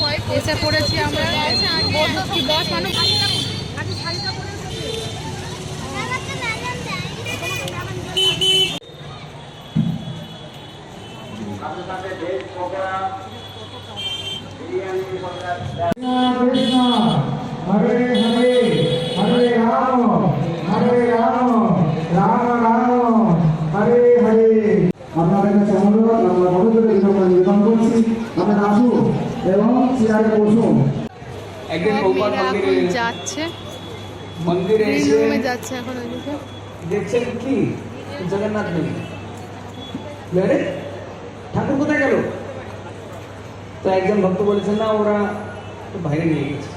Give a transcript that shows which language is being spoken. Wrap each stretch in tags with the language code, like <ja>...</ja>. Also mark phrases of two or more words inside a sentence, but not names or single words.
<bn>এসে পড়েছি আমরা কি বস মানুষ</bn> <sa>कृष्ण हरे हरे हरे राम राम राम हरे हरे</sa> <bn>আপনাদের কাছে অনুরোধ আমরা বড়দের জন্য নিবেদন করছি আপনারা আসুন এবং চেয়ারে বসুন একদিন প্রভুপাদ মন্দিরে যাচ্ছে মন্দিরে এসে রুমে যাচ্ছে এখন ওইদিকে দেখছেন কি জগন্নাথ নেই আরে ঠাকুর কোথায় গেল তো একজন ভক্ত বলেছেন না ওরা তো বাইরে নিয়ে গেছে</bn>